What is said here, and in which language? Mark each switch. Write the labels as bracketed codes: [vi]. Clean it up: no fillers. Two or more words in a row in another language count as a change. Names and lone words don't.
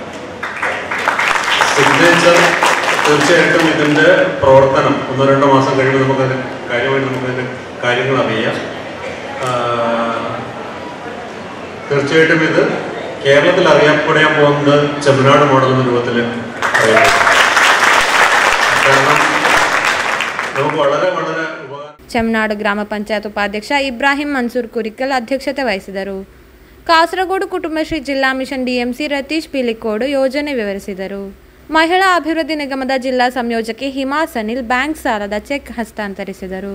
[ml] സിഗ്നേച്ചർ തീർച്ചയായിട്ടും ഇതിൻ്റെ പ്രവർത്തനം 1-2 മാസം കഴിയുമ്പോൾ നമുക്കതിന് നമുക്കതിൻ്റെ കാര്യങ്ങൾ അറിയാം. തീർച്ചയായിട്ടും ഇത് കേരളത്തിൽ അറിയപ്പെടാൻ പോകുന്നത് ചെമ്മനാട് മോഡൽ എന്ന രൂപത്തിൽ അറിയാം. കാരണം നമുക്ക് വളരെ വളരെ [kn] ಚೆಮ್ನಾಡು ಗ್ರಾಮ ಪಂಚಾಯತ್ ಉಪಾಧ್ಯಕ್ಷ ಇಬ್ರಾಹಿಂ ಮನ್ಸೂರ್ ಕುರಿಕಲ್ ಅಧ್ಯಕ್ಷತೆ ವಹಿಸಿದರು. ಕಾಸರಗೋಡು ಕುಟುಂಬಶ್ರೀ ಜಿಲ್ಲಾ ಮಿಷನ್ ಡಿಎಂಸಿ ರತೀಶ್ ಪಿಲಿಕೋಡು ಯೋಜನೆ ವಿವರಿಸಿದರು. ಮಹಿಳಾ ಅಭಿವೃದ್ಧಿ ನಿಗಮದ ಜಿಲ್ಲಾ ಸಂಯೋಜಕಿ ಹಿಮಾ ಸನಿಲ್ ಬ್ಯಾಂಕ್ ಸಾಲದ ಚೆಕ್ ಹಸ್ತಾಂತರಿಸಿದರು.